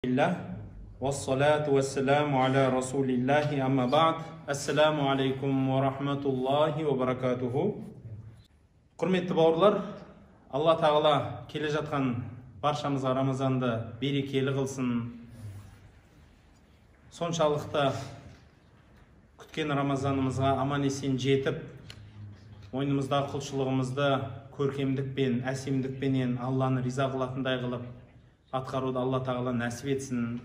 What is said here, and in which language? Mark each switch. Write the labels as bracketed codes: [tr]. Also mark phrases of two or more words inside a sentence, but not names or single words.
[ar] بسم الله، والصلاة والسلام على رسول الله أما بعد. السلام عليكم ورحمة الله وبركاته. [kk] Құрметті бауырлар, Алла тағала келе жатқан баршамызға Рамазанды берекелі қылсын. Соншалықты күткен Рамазанымызға аман есен жетіп, мойнымыздағы құлшылығымызды көркемдікпен, әсемдікпенен Алланы риза қылатындай қылып атқаруды Алла тағала нәсіп етсін.